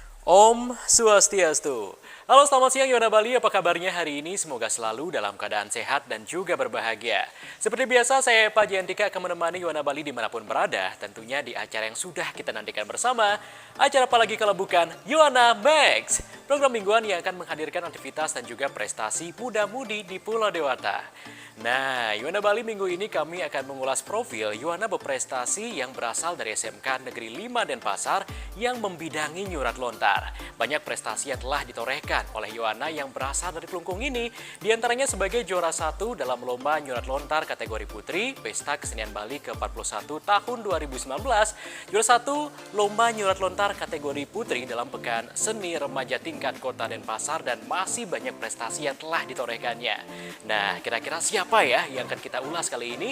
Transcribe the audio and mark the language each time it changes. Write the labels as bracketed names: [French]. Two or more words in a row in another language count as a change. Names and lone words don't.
[Sanskrit] Om Swastiastu. [Indonesian] Halo, selamat siang Yona Bali, apa kabarnya hari ini? Semoga selalu dalam keadaan sehat dan juga berbahagia. Seperti biasa, saya Pak Jiantika akan menemani Yona Bali dimanapun berada, tentunya di acara yang sudah kita nantikan bersama. Acara apalagi kalau bukan Yona Max, program mingguan yang akan menghadirkan aktivitas dan juga prestasi muda-mudi di Pulau Dewata. Nah, Yona Bali minggu ini kami akan mengulas profil Yuwana berprestasi yang berasal dari SMK Negeri 5 Denpasar yang membidangi [Balinese] nyurat lontar. [Indonesian] Banyak prestasi yang telah ditorehkan oleh Yuwana yang berasal dari Kelungkung ini, diantaranya sebagai juara 1 dalam lomba [Balinese] nyurat lontar [Indonesian] kategori putri Pesta Kesenian Bali ke-41 tahun 2019, juara 1 lomba [Balinese] nyurat lontar [Indonesian] kategori putri dalam Pekan Seni Remaja tingkat Kota Denpasar, dan masih banyak prestasi yang telah ditorehkannya. Nah, kira-kira siapa ya yang akan kita ulas kali ini?